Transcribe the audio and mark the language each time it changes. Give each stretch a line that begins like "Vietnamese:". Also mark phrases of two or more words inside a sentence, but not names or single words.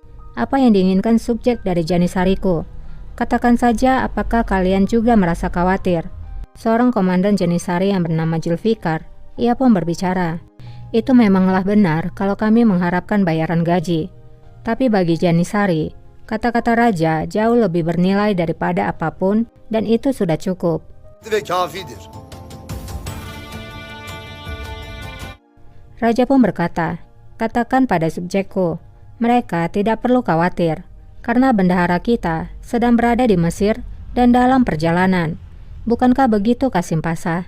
Indonesian: Apa yang diinginkan subjek dari Janisariku? Katakan saja apakah kalian juga merasa khawatir. Seorang komandan Janisari yang bernama Julfikar, ia pun berbicara. Itu memanglah benar kalau kami mengharapkan bayaran gaji. Tapi bagi Janisari, kata-kata raja jauh lebih bernilai daripada apapun dan itu sudah cukup.
Turkish: Ve kafidir.
Indonesian: Raja pun berkata, katakan pada subjekku, mereka tidak perlu khawatir karena bendahara kita sedang berada di Mesir dan dalam perjalanan. Bukankah begitu Kasim Pasa?